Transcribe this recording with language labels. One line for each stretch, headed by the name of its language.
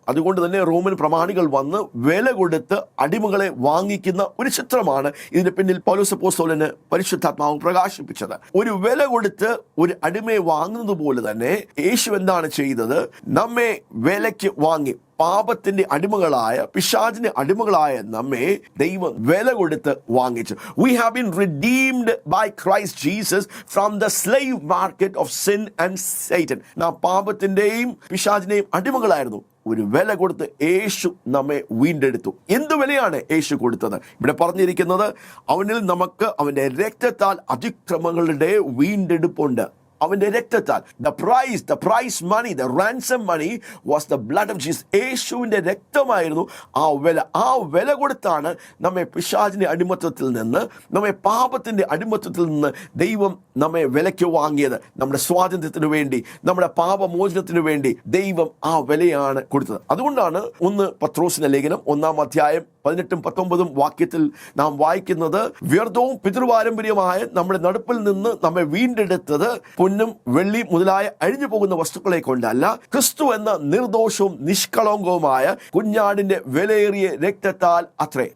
Malayalam: അതുകൊണ്ട് തന്നെ റോമൻ പ്രമാണികൾ വന്ന് വില കൊടുത്ത് അടിമകളെ വാങ്ങിക്കുന്ന ഒരു ചിത്രമാണ് ഇതിന് പിന്നിൽ പൗലോസ് അപ്പോസ്തലന് പരിശുദ്ധാത്മാവ് പ്രകാശിപ്പിച്ചത്. ഒരു വില കൊടുത്ത് ഒരു അടിമയെ വാങ്ങുന്നത് പോലെ തന്നെ യേശു എന്താണ് ചെയ്തത്? നമ്മെ വിലയ്ക്ക് വാങ്ങി. പാപത്തിന്റെ അടിമകളായ, പിശാചിന്റെ അടിമകളായ നമ്മെ ദൈവം വില കൊടുത്ത് വാങ്ങിച്ചു.
English: We have been redeemed by Christ Jesus from the slave market of sin and Satan.
Malayalam: നാം പാപത്തിന്റെയും പിശാചിന്റെയും അടിമകളായിരുന്നു. ഒരു വില കൊടുത്ത് യേശു നമ്മെ വീണ്ടെടുത്തു. എന്ത് വിലയാണ് യേശു കൊടുത്തത്? ഇവിടെ പറഞ്ഞിരിക്കുന്നത്, അവനിൽ നമുക്ക് അവന്റെ രക്തത്താൽ അതിക്രമങ്ങളുടെ വീണ്ടെടുപ്പുണ്ട്. അവന്റെ രക്തത്താൽ.
English: The price money, the ransom money was the blood of Jesus.
Malayalam: യേശുവിന്റെ രക്തമായിരുന്നു ആ വില. ആ വില കൊടുത്താണ് നമ്മെ പിശാചിന്റെ അടിമത്തത്തിൽ നിന്ന്, നമ്മെ പാപത്തിന്റെ അടിമത്തത്തിൽ നിന്ന് ദൈവം നമ്മെ വിലയ്ക്ക് വാങ്ങിയത്. നമ്മുടെ സ്വാതന്ത്ര്യത്തിന് വേണ്ടി, നമ്മുടെ പാപമോചനത്തിന് വേണ്ടി ദൈവം ആ വിലയാണ് കൊടുത്തത്. അതുകൊണ്ടാണ് 1 പത്രോസിന്റെ ലേഖനം 1-18-19 വാക്യത്തിൽ നാം വായിക്കുന്നത്, വ്യർത്ഥവും പിതൃപാരമ്പര്യമായ നമ്മുടെ നടുപ്പിൽ നിന്ന് നമ്മെ വീണ്ടെടുത്തത് പൊന്നും വെള്ളി മുതലായ അഴിഞ്ഞു പോകുന്ന വസ്തുക്കളെ കൊണ്ടല്ല, ക്രിസ്തു എന്ന നിർദോഷവും നിഷ്കളങ്കവുമായ കുഞ്ഞാടിന്റെ വിലയേറിയ രക്തത്താൽ അത്രേ.